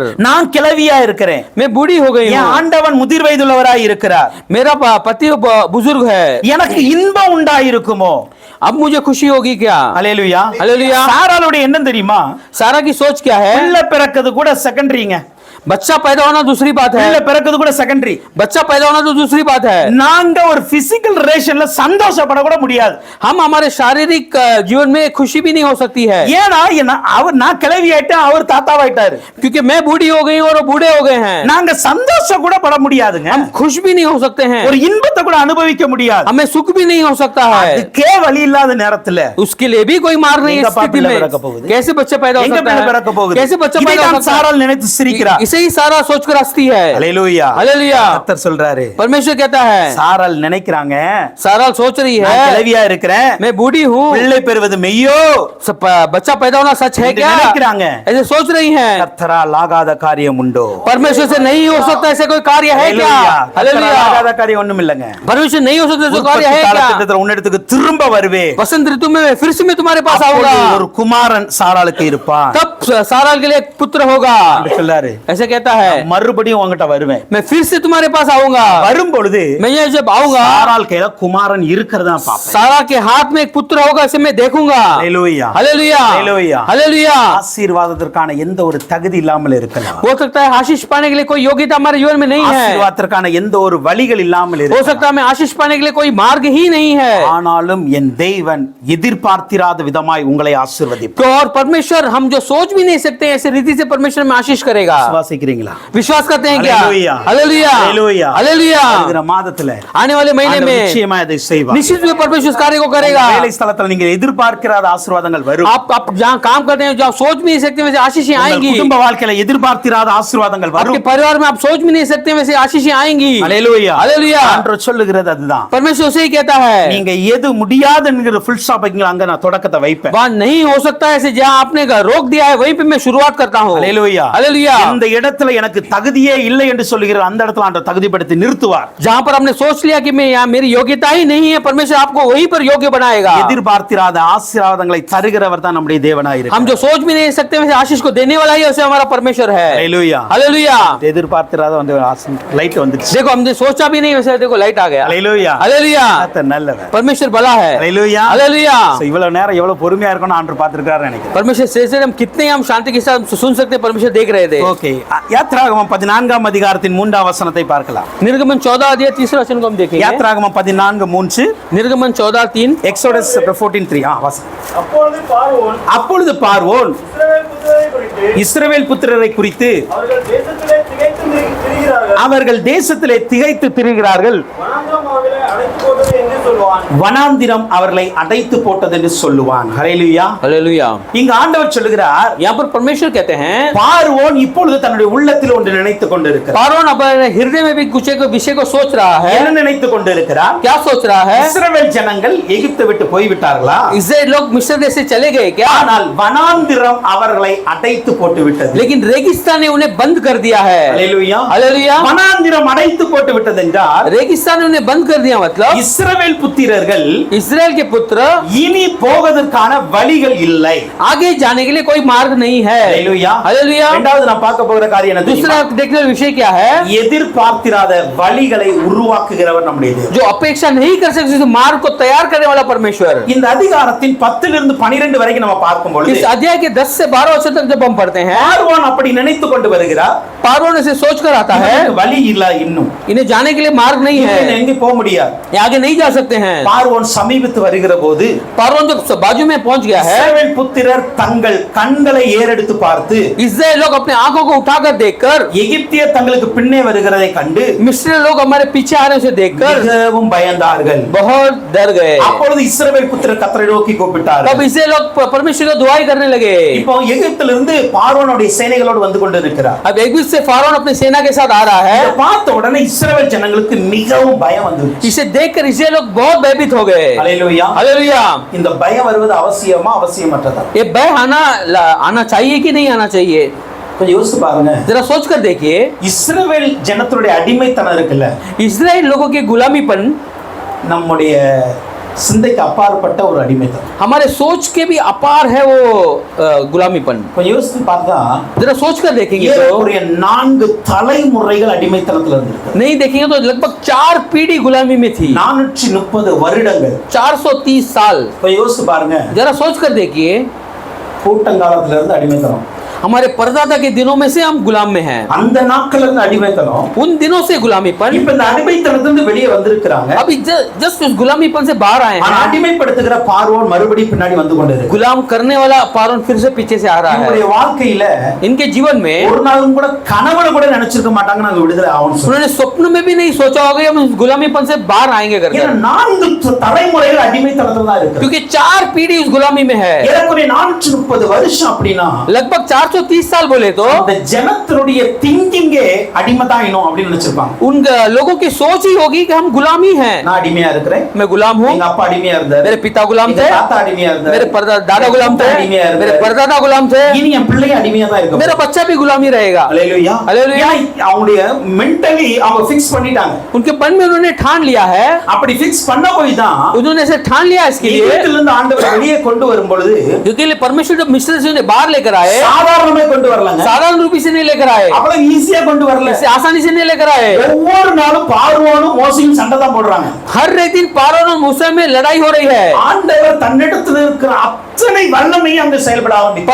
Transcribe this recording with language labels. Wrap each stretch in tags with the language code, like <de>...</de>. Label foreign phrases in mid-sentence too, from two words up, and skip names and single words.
<ta>நான் கிழவியா இருக்கிறேன்,</ta> <hi>मैं बूढ़ी हो गई</hi> <ta>என்</ta> <hi>हूँ,</hi> <ta>ஆண்டவன் முதிர் வயதுள்ளவராய் இருக்கிறார்,</ta> <hi>मेरा पति बुजुर्ग है,</hi> <ta>எனக்கு இன்பம் உண்டாயிருக்குமோ?</ta> <hi>अब मुझे खुशी होगी क्या?</hi> <ta>அல்லேலூயா.</ta> <hi>हालेलुया।</hi> <ta>சாராளுடைய எண்ணம் தெரியுமா?</ta> <hi>सारा की सोच क्या है?</hi> <ta>பிள்ளை பிறக்கிறது கூட செகண்டரிங்க.</ta> <hi>बच्चा पैदा होना दूसरी बात है।</hi> <ta>பிள்ளை பிறக்கிறது கூட செகண்டரி.</ta> <hi>बच्चा पैदा होना तो दूसरी बात है।</hi> <ta>நாங்க ஒரு</ta> <en>physical relationல</en> <ta>சந்தோஷப்பட கூட முடியாது.</ta> <hi>हम हमारे शारीरिक जीवन में खुशी भी नहीं हो सकती है।</hi> <ta>ஏன்னா அவர் நான் கிழவி ஆயிட்டேன், அவர் தாத்தாவாயிட்டாரு.</ta> <hi>क्योंकि मैं बूढ़ी हो गई और वो बूढ़े हो गए हैं।</hi> <ta>நாங்க சந்தோஷம் கூட பட முடியாதுங்க.</ta> <hi>हम खुश भी नहीं हो सकते हैं।</hi> <ta>ஒரு இன்பத்தை கூட அனுபவிக்க முடியாது.</ta> <hi>हमें सुख भी नहीं हो सकता है।</hi> <ta>அதுக்கே வழி இல்லாத நேரத்துல</ta> <hi>उसके लिए भी कोई मार्ग नहीं है।</hi> <ta>எங்க</ta> <hi>इस स्थिति</hi> <ta>பிள்ளை</ta> <hi>में</hi> <ta>பிறக்க போகுது?</ta> <hi>कैसे बच्चा पैदा हो</hi> <ta>எங்க</ta> <hi>सकता</hi> <ta>பிள்ளை பிறக்க</ta> <hi>है?</hi> <ta>போகுது?</ta> <hi>कैसे बच्चा पैदा हो</hi> <ta>இதைத்தான்</ta> <hi>सकता</hi> <ta>சாராள்</ta> <hi>है?</hi> <ta>நினைத்து சிரிக்கிறார்.</ta> <hi>ऐसे ही सारा सोचकर हंसती है।</hi> <ta>அல்லேலூயா.</ta> <hi>हालेलुया।</hi> <ta>கர்த்தர் சொல்றாரு,</ta> <hi>परमेश्वर कहता है,</hi> <ta>சாராள் நினைக்கிறாங்க,</ta> <hi>सारा सोच रही</hi> <ta>நான்</ta> <hi>है</hi> <ta>கிழவியா இருக்கிறேன்,</ta> <hi>मैं बूढ़ी हूँ,</hi> <ta>பிள்ளை பெறுவது மெய்யோ</ta> <hi>बच्चा पैदा होना सच है</hi> <ta>என்று</ta> <hi>क्या,</hi> <ta>நினைக்கிறாங்க.</ta> <hi>ऐसे सोच रही है।</hi> <ta>கர்த்தரால் ஆகாத காரியம் உண்டோ?</ta> <hi>परमेश्वर से नहीं हो सकता ऐसे कोई कार्य है क्या?</hi> <ta>அல்லேலூயா. கர்த்தரால்</ta> <hi>हालेलुया।</hi> <ta>ஆகாத காரியம் ஒண்ணும் இல்லைங்க.</ta> <hi>परमेश्वर नहीं हो सकता ऐसा कार्य</hi> <ta>உற்பத்தி</ta> <hi>है क्या?</hi> <ta>காலகட்டத்துல உன்னிடத்துக்கு திரும்ப வருவேன்.</ta> <hi>बसंत ऋतु में फिर से मैं तुम्हारे पास</hi> <ta>அப்பொழுது</ta> <hi>आऊंगा,</hi> <ta>ஒரு குமாரன் சாராளுக்கு இருப்பான்</ta> <hi>तब सारा के लिए एक पुत्र होगा,</hi> <ta>என்று சொல்லாரு.</ta> <hi>ऐसे कहता है।</hi> <ta>மறுபடியும் உங்ககிட்ட வருவேன்.</ta> <hi>मैं फिर से तुम्हारे पास आऊंगा,</hi> <ta>வரும் பொழுது</ta> <hi>मैं ये जब आऊंगा</hi> <ta>சாராள் கையில குமாரன் இருக்கிறதா பாப்பேன்.</ta> <hi>सारा के हाथ में एक पुत्र होगा, इसे मैं देखूंगा।</hi> <ta>அல்லேலூயா.</ta> <hi>हालेलुया। हालेलुया। हालेलुया।</hi> <ta>ஆசீர்வாதத்திற்கான எந்த ஒரு தகுதி இல்லாமல் இருக்கலாம்.</ta> <hi>हो सकता है आशीष पाने के लिए कोई योग्यता हमारे जीवन में नहीं है,</hi> <ta>ஆசீர்வாதத்திற்கான எந்த ஒரு வழிகள் இல்லாமல்</ta> <hi>हो</hi> <ta>இருக்கலாம்.</ta> <hi>सकता है हमें आशीष पाने के लिए कोई मार्ग ही नहीं है,</hi> <ta>ஆனாலும் என் தேவன் எதிர்பார்த்திராத விதமாய் உங்களை ஆசீர்வதிப்பார்.</ta> <hi>तो और परमेश्वर हम जो सोच भी नहीं सकते ऐसे रीति से परमेश्वर में आशीष करेगा।</hi> <ta>விசுவாசிக்கிறீங்களா?</ta> <hi>विश्वास करते हैं क्या? हालेलुया। हालेलुया। हालेलुया। हालेलुया।</hi> <ta>வருகிற மாதத்துல</ta> <hi>आने वाले महीने</hi> <ta>ஆண்டவர்</ta> <hi>में</hi> <ta>நிச்சயமா இதை செய்வார்.</ta> <hi>निश्चित रूप से परमेश्वर इस कार्य को करेगा।</hi> <ta>வேலை ஸ்தலத்துல நீங்க எதிர்பார்க்கிறாத ஆசீர்வாதங்கள் வரும்.</ta> <hi>आप जहाँ काम करते हैं, जहाँ सोच भी नहीं सकते वैसे आशीषें</hi> <ta>உங்கள்</ta> <hi>आएंगी।</hi> <ta>குடும்ப வாழ்க்கையில எதிர்பார்த்திராத ஆசீர்வாதங்கள்</ta> <hi>आपके</hi> <ta>வரும்.</ta> <hi>परिवार में आप सोच भी नहीं सकते वैसे आशीषें आएंगी।</hi> <ta>அல்லேலூயா.</ta> <hi>हालेलुया।</hi> <ta>ஆண்டவர் சொல்லுகிறது அதுதான்.</ta> <hi>परमेश्वर उसे ही कहता है,</hi> <ta>நீங்க எது முடியாது என்கிற</ta> <en>full stop</en> <ta>வைக்கீங்களா, அங்க நான் தொடக்கத்தை வைப்பேன்.</ta> <hi>वहाँ नहीं हो सकता ऐसे जहाँ आपने रोक दिया है वहीं पे मैं शुरुआत करता हूँ।</hi> <ta>அல்லேலூயா.</ta> <hi>हालेलुया।</hi> <ta>இந்த இடத்துல எனக்கு தகுதியே இல்லை என்று சொல்லுகிற அந்த இடத்துல ஆண்டவர் தகுதிப்படுத்தி நிறுத்துவார்.</ta> <hi>जहाँ पर हमने सोच लिया कि मैं यहाँ मेरी योग्यता ही नहीं है, परमेश्वर आपको वहीं पर योग्य बनाएगा।</hi> <ta>எதிர்பார்த்திராத ஆசீர்வாதங்களை தருகிறவர் தான் நம்முடைய தேவனாய்</ta> <hi>हम</hi> <ta>இருக்கிறார்.</ta> <hi>जो सोच भी नहीं सकते वैसे आशीष को देने वाला ही वैसे हमारा परमेश्वर है।</hi> <ta>அல்லேலூயா.</ta> <hi>हालेलुया।</hi> <ta>எதிர்பார்த்திராத வந்து லைட் வந்துச்சு.</ta> <hi>देखो हमने सोचा भी नहीं वैसे देखो लाइट आ गया।</hi> <ta>அல்லேலூயா.</ta> <hi>हालेलुया।</hi> <ta>கர்த்தர் நல்லவர்.</ta> <hi>परमेश्वर भला है।</hi> <ta>அல்லேலூயா.</ta> <hi>हालेलुया।</hi> <ta>So, இவ்வளவு நேரம் எவ்வளவு பொறுமையா இருக்கணும் ஆண்டவர் பார்த்திருக்காரு நினைக்கிறேன்.</ta> <hi>परमेश्वर से हम कितने हम शांति के साथ सुन सकते हैं, परमेश्वर देख रहे थे।</hi> <ta>ஓகே, யாத்ராகமம் 14ஆம் அதிகாரத்தின் 3ஆம் வசனத்தை பார்க்கலாம்.</ta> <hi>निर्गमन 14 अध्याय 3 वचन को हम देखेंगे।</hi> <ta>யாத்ராகமம் 14:3,</ta> <hi>निर्गमन 14:3,</hi> <ta>எக்ஸோடஸ் 14:3. வாசனம். அப்பொழுது பார்வோன் அப்பொழுது பார்வோன் இஸ்ரவேல் புத்திரரை குறித்து இஸ்ரவேல் புத்திரரை குறித்து அவர்கள் தேசத்திலே திகைத்து திரிகிறார்கள், அவர்கள் தேசத்திலே திகைத்து திரிகிறார்கள், வனாந்திரம் அவர்களை அடைத்து போட்டது என்று சொல்வான். வனாந்திரம் அவர்களை அடைத்து போட்டது என்று சொல்லுவான். ஹல்லேலூயா.</ta> <hi>हालेलुया।</hi> <ta>இங்க ஆண்டவர் சொல்லுகிறார்,</ta> <hi>यहाँ पर परमेश्वर कहते हैं,</hi> <ta>பார்வோன் இப்பொழுது தன்னுடைய உள்ளத்தில் ஒன்று நினைத்துக் கொண்டிருக்கிறார்.</ta> <hi>पारोन अपने हृदय में भी कुछ एक विषय को सोच रहा है।</hi> <ta>என்ன நினைத்துக் கொண்டிருக்கிறார்?</ta> <hi>क्या सोच रहा है?</hi> <ta>இஸ்ரவேல் ஜனங்கள் எகிப்தை விட்டு போய்விட்டார்களா?</ta> <hi>इस्राएल लोग मिस्र देश से चले गए क्या?</hi> <ta>ஆனால் வனாந்திரம் அவர்களை அடைத்து போட்டு விட்டது.</ta> <hi>लेकिन रेगिस्तान ने उन्हें बंद कर दिया है।</hi> <ta>ஹல்லேலூயா.</ta> <hi>हालेलुया।</hi> <ta>வனாந்திரம் அடைத்து போட்டு விட்டது என்றால்</ta> <hi>रेगिस्तान ने उन्हें बंद कर दिया मतलब</hi> <ta>இஸ்ரவேல் புத்திரர்கள்</ta> <hi>इस्राएल के पुत्र</hi> <ta>இனி போவதற்கான வழிகள் இல்லை.</ta> <hi>आगे जाने के लिए कोई मार्ग नहीं है।</hi> <ta>ஹல்லேலூயா.</ta> <hi>हालेलुया।</hi> <ta>இரண்டாவது நான் பார்க்க போகிற காரியம் என்ன</ta> <hi>दूसरा</hi> <ta>தெரியுமா?</ta> <hi>देखने वाला विषय क्या है?</hi> <ta>எதிர்பார்த்திராத வழிகளை உருவாக்குகிறவர் நம்முடைய தேவன்.</ta> <hi>जो अपेक्षा नहीं कर सकते उस मार्ग को तैयार करने वाला परमेश्वर।</hi> <ta>இந்த அதிகாரத்தின் 10 இருந்து 12 வரைக்கும் நம்ம பார்க்கும் பொழுது</ta> <hi>इस अध्याय के 10 से 12 वचन तक जब हम पढ़ते हैं,</hi> <ta>பார்வோன் அப்படி நினைத்துக் கொண்டு வருகிறார்.</ta> <hi>पारोन से सोच कर आता है,</hi> <ta>இவனுக்கு வழி இல்ல இன்னும்.</ta> <hi>इन्हें जाने के लिए मार्ग नहीं</hi> <ta>இவன்</ta> <hi>है,</hi> <ta>எங்கே போக முடியாது.</ta> <hi>ये आगे नहीं जा सकते हैं।</hi> <ta>பார்வோன் சமீபத்து வருகிற போது</ta> <hi>पारोन जब बाजू में पहुंच गया है,</hi> <ta>இஸ்ரவேல் புத்திரர் தங்கள் கண்களை ஏறெடுத்து பார்த்து</ta> <hi>इस्राएल लोग अपने आंखों को उठाकर देखकर,</hi> <ta>எகிப்தியர் தங்களுக்கு பின்னே வருகிறதை கண்டு</ta> <hi>मिस्र लोग हमारे पीछे आ रहे हैं उसे देखकर</hi> <ta>மிகவும் பயந்தார்கள்.</ta> <hi>बहुत डर गए।</hi> <ta>அப்பொழுது இஸ்ரவேல் புத்திரர் கர்த்தரை நோக்கி கூப்பிட்டார்கள்.</ta> <hi>तब इसे लोग परमेश्वर को दुआई करने लगे।</hi> <ta>இப்போ எகிப்திலிருந்து பார்வோனுடைய சேனைகளோடு வந்து கொண்டிருக்கிறார்.</ta> <hi>अब एगिप्त से फारोन अपनी सेना के साथ आ रहा है।</hi> <ta>இதை பார்த்த உடனே இஸ்ரவேல் ஜனங்களுக்கு மிகவும் பயம் வந்துருச்சு.</ta> <hi>इसे देखकर इस्राएल लोग बहुत भयभीत हो गए।</hi> <ta>ஹல்லேலூயா.</ta> <hi>हालेलुया।</hi> <ta>இந்த பயம் வருவது அவசியமா அவசியமற்றதா?</ta> <hi>ये भय आना चाहिए कि नहीं आना चाहिए?</hi> <ta>கொஞ்சம் யோசிச்சு பாருங்க.</ta> <hi>जरा सोच कर देखिए,</hi> <ta>இஸ்ரவேல் ஜனத்துடைய அடிமைத்தனம் இருக்குல்ல,</ta> <hi>इस्राएल लोगों के गुलामीपन</hi> <ta>நம்முடைய சிந்தைக்கு அப்பாற்பட்ட ஒரு அடிமைத்தனம்.</ta> <hi>हमारे सोच के भी अपार है वो गुलामीपन।</hi> <ta>கொஞ்சம் யோசிச்சு பார்த்தா</ta> <hi>जरा सोच कर देखेंगे तो</hi> <ta>ஏறக்குறைய 4 தலைமுறைகள் அடிமைத்தனத்துல இருந்திருக்கு.</ta> <hi>नहीं देखेंगे तो लगभग 4 पीढ़ी गुलामी में थी,</hi> <ta>430 வருடங்கள்.</ta> <hi>430 साल।</hi> <ta>கொஞ்சம் யோசிச்சு பாருங்க.</ta> <hi>जरा सोच कर देखिए,</hi> <ta>கூட்டங்காலத்துல இருந்து அடிமைத்தனம்,</ta> <hi>हमारे परदादा के दिनों में से हम गुलाम में हैं,</hi> <ta>அந்த நாட்கள்ல இருந்து அடிமைத்தனம்,</ta> <hi>उन दिनों से गुलामीपन।</hi> <ta>இப்ப இந்த அடிமைத்தனத்திலிருந்து வெளியே வந்திருக்கிறாங்க.</ta> <hi>अभी जस्ट उस गुलामीपन से बाहर आए</hi> <ta>ஆனா</ta> <hi>हैं।</hi> <ta>அடிமைப்படுத்துகிற பார்வோன் மறுபடியும் பின்னாடி வந்து கொண்டிருக்கு.</ta> <hi>गुलाम करने वाला पारोन फिर से पीछे से आ रहा</hi> <ta>இவங்களுடைய</ta> <hi>है।</hi> <ta>வாழ்க்கையில</ta> <hi>इनके जीवन में</hi> <ta>ஒரு நாளும் கூட கனவுல கூட நினைச்சிருக்க மாட்டாங்க நாங்க விடுதலை ஆகணும் சொல்லி.</ta> <hi>उन्होंने स्वप्न में भी नहीं सोचा होगा कि हम इस गुलामीपन से बाहर आएंगे करके,</hi> <ta>ஏன்னா 4 தலைமுறைகள் அடிமைத்தனத்துல தான் இருக்கு.</ta> <hi>क्योंकि 4 पीढ़ी उस गुलामी में है।</hi> <ta>ஏறக்குறைய 430 வருஷம் அப்படின்னா</ta> <hi>लगभग 4 430 साल बोले तो</hi> <ta>அந்த ஜனத்தினுடைய திங்கிங்கே அடிமைதாயினோம் அப்படின்னு நினைச்சிருப்பாங்க.</ta> <hi>उन लोगों की सोच ही होगी कि हम गुलामी हैं।</hi> <ta>நான் அடிமையா இருக்கிறேன்,</ta> <hi>मैं गुलाम हूँ,</hi> <ta>எங்க அப்பா அடிமையா இருந்தாரு,</ta> <hi>मेरे पिता गुलाम</hi> <ta>எங்க</ta> <hi>थे,</hi> <ta>தாத்தா அடிமையா இருந்தாரு,</ta> <hi>मेरे दादा गुलाम थे,</hi> <ta>அடிமையா இருந்தாரு,</ta> <hi>मेरे परदादा गुलाम थे,</hi> <ta>இனி என் பிள்ளைய அடிமையா தான் இருக்கும்.</ta> <hi>मेरा बच्चा भी गुलामी रहेगा।</hi> <ta>அல்லேலூயா. அல்லேலூயா. அவங்களுடைய மென்டலி அவங்க ஃபிக்ஸ் பண்ணிட்டாங்க.</ta> <hi>उनके मन में उन्होंने ठान लिया है,</hi> <ta>அப்படி ஃபிக்ஸ் பண்ண போய் தான்</ta> <hi>उन्होंने ऐसे ठान लिया इसके लिए,</hi> <ta>எகிப்திலிருந்து ஆண்டவர் வெளியே கொண்டு வரும் பொழுது</ta> <hi>क्योंकि परमेश्वर जब मिस्र से उन्हें बाहर लेकर आए,</hi> <ta>சாதாரணமே கொண்டு வரலங்க,</ta> <hi>साधारण रूपी से नहीं लेकर आए,</hi> <ta>அவ்வளவு ஈஸியா கொண்டு வரல.</ta> <hi>ऐसे आसानी से नहीं लेकर आए।</hi> <ta>ஒவ்வொரு நாளும் பார்வோனும் மோசேயும் சண்டை தான் போடுறாங்க.</ta> <hi>हर दिन पारोन और मूसा में लड़ाई हो रही है।</hi> <ta>ஆண்டவர் தன்னிடத்தில் இருக்கிற அத்தனை வல்லமையை அங்க செயல்பட ஆரம்பித்தார்.</ta>